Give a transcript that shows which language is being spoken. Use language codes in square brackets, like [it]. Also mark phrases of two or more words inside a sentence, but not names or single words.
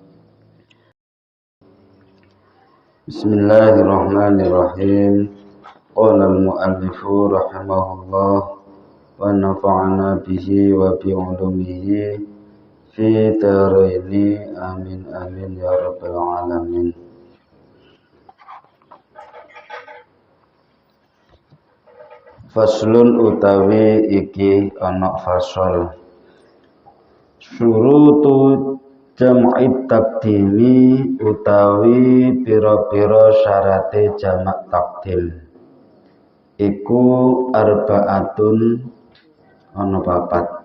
[ar] بسم الله الرحمن الرحيم. قال المؤلف رحمه الله ونفعنا به وبعلومه في دارين آمين آمين يا رب العالمين. [jv] Faslun utawi iki ana fasal [ar] شروط جمع التقديم [jv] utawi pira-pira syarate jamak takdim iku arbaatun ana papat.